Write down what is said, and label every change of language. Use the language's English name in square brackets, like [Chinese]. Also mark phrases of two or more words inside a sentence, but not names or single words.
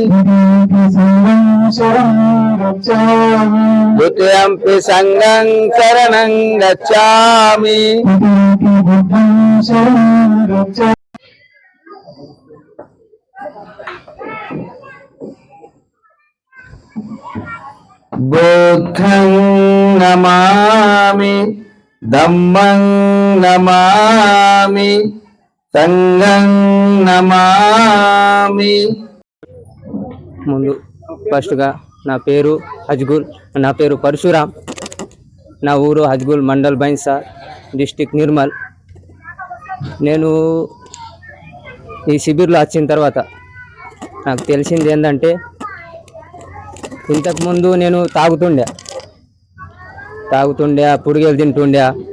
[Pali] द्वितीयंपि संघं शरणं गच्छामि बुद्धं नमामि धम्मं नमामि संघं नमामि। [Telugu] ముందు ఫస్ట్గా నా పేరు హజ్గుల్, నా పేరు పరశురాం, నా ఊరు హజ్గుల్, మండల్ బైన్సా, డిస్టిక్ నిర్మల్. నేను ఈ శిబిర్లో వచ్చిన తర్వాత నాకు తెలిసింది ఏంటంటే, ఇంతకుముందు నేను తాగుతుండే పుడిగేలు తింటుండే.